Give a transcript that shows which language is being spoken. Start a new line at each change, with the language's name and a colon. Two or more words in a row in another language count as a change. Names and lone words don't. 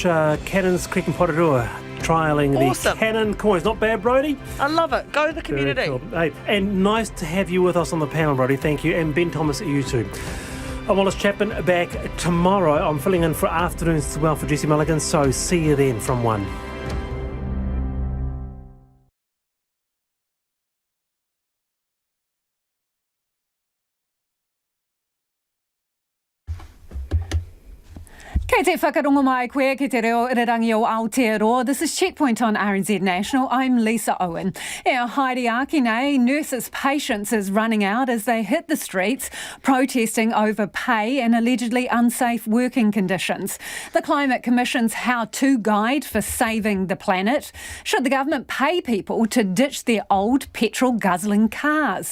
English: Cannons Creek and Aotearoa trialling the Canon coins. Not bad, Brodie? I love it. Go to the community. Cool. Hey, and nice to have you with us on the panel, Brodie. Thank you. And Ben Thomas, you too. I'm Wallace Chapman, back tomorrow. I'm filling in for afternoons as well for Jesse Mulligan, so see you then from 1.
Māori: Kei te whakarongo mai koe ki te reo irarangi o Aotearoa.
English: This is Checkpoint on RNZ National. I'm Lisa Owen.
Māori: Haere Aki nei,
English: nurses' patience is running out as they hit the streets protesting over pay and allegedly unsafe working conditions. The Climate Commission's how-to guide for saving the planet. Should the government pay people to ditch their old petrol-guzzling cars?